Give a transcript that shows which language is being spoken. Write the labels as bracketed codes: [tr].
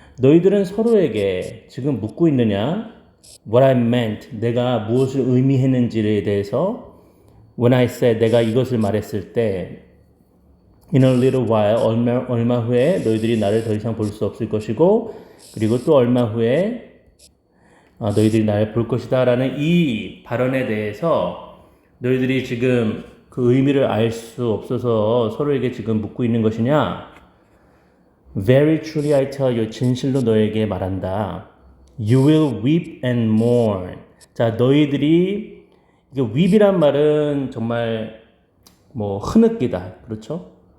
[ko] 너희들은 서로에게 지금 묻고 있느냐? [en] What I meant, [ko] 내가 무엇을 의미했는지에 대해서 [en] When I said, [ko] 내가 이것을 말했을 때 [en] In a little while, [ko] 얼마 후에 너희들이 나를 더 이상 볼 수 없을 것이고 그리고 또 얼마 후에 너희들이 나를 볼 것이다 라는 이 발언에 대해서 너희들이 지금 그 의미를 알 수 없어서 서로에게 지금 묻고 있는 것이냐? [en] Very truly I tell you, [ko] 진실로 너에게 말한다. [en] You will weep and mourn. [ko] 자, 너희들이 weep이란 말은 정말 흐느끼다, 그렇죠?